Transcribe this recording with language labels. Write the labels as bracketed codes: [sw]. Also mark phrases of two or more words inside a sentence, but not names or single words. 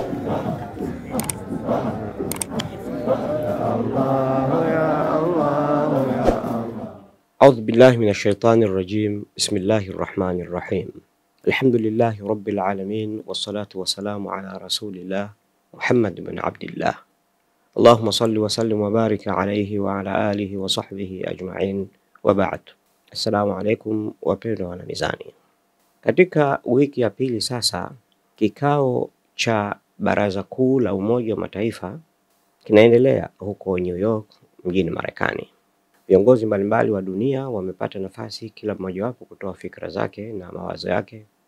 [ar] أعوذ بالله من الشيطان الرجيم. بسم الله الرحمن الرحيم. الحمد لله رب العالمين، والصلاة والسلام على رسول الله محمد بن عبد الله. اللهم صل وسلم وبارك عليه وعلى آله وصحبه أجمعين، وبعد. [sw] Assalamu alaikum wapendwa wana Mizani. Katika wiki ya pili sasa, kikao cha Baraza Kuu la Umoja wa Mataifa kinaendelea huko New York mjini Marekani. Viongozi mbalimbali wa dunia wamepata nafasi kila mmoja wapo kutoa fikra zake na mawazo yake.